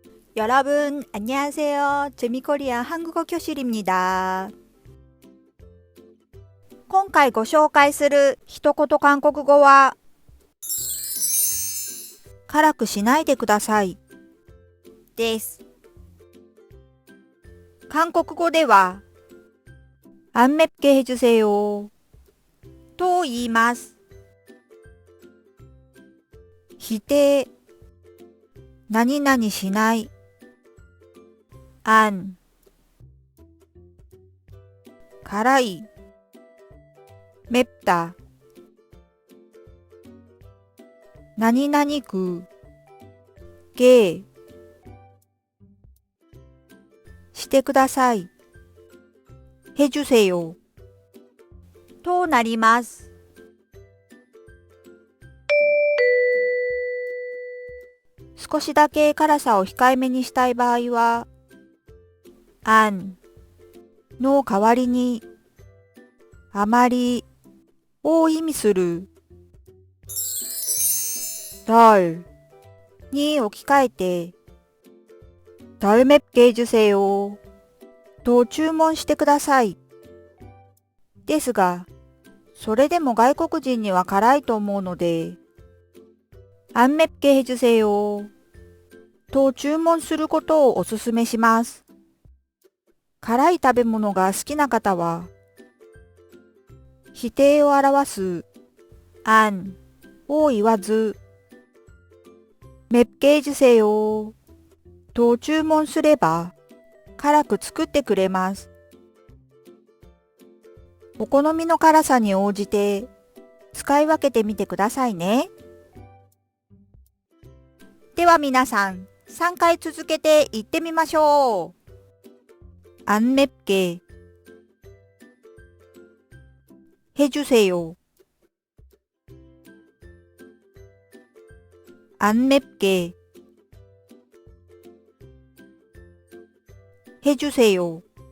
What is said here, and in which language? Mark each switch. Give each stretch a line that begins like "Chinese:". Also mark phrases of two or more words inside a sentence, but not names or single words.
Korean: 여러분, 안녕하세요. 재미코리안 한국어 교실입니다.
Japanese: 今回ご紹介する一言韓国語は、辛くしないでくださいです。韓国語では、
Korean: 안 맵게 해주세요
Japanese: と言います。否定、何々しない、안、辛い、맵다、何々그、게、してください、해주세요となります。少しだけ辛さを控えめにしたい場合は、안の代わりに、あまりを意味する덜に置き換えて、
Korean: 덜 맵게 해주세요
Japanese: と注文してください。ですが、それでも外国人には辛いと思うので、
Korean: 안 맵게 해주세요
Japanese: と注文することをお勧めします。辛い食べ物が好きな方は、否定を表す안を言わず、
Korean: 맵게 해주세요
Japanese: と注文すれば、辛く作ってくれます。お好みの辛さに応じて、使い分けてみてくださいね。では皆さん、3回続けて言ってみましょう。
Korean: 안 맵게 해주세요. 안 맵게 해주세요.